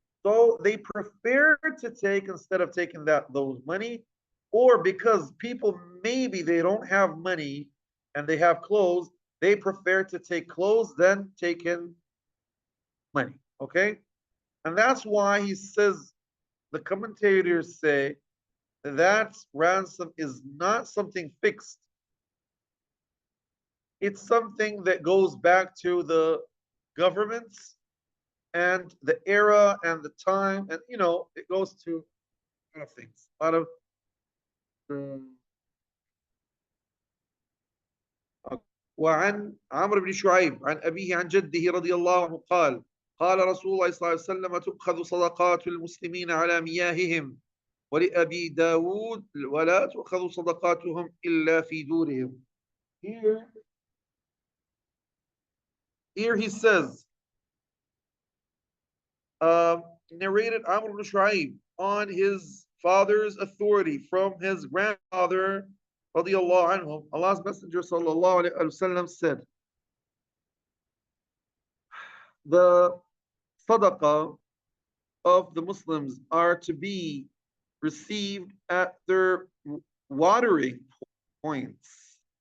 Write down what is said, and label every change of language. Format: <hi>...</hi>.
<en>So they preferred to take, instead of taking those money, or because people maybe they don't have money and they have clothes, they prefer to take clothes than taking money. Okay? And that's why he says, the commentators say that ransom is not something fixed. It's something that goes back to the governments and the era and the time, and it goes to a lot of</en> <ar>things, a lot of وعن عمرو بن شعيب عن أبيه عن جده رضي الله عنه قال قال رسول الله صلى الله عليه وسلم تؤخذ صدقات المسلمين على مياههم ولأبي داود ولا تؤخذ صدقاتهم إلا في دورهم.</ar> <en>Here he says, narrated Amr ibn Shu'aib on his father's authority from his grandfather, radiallahu anhu. Allah's Messenger sallallahu alaihi wasallam said, the sadaqah of the Muslims are to be received at their watering points.</en>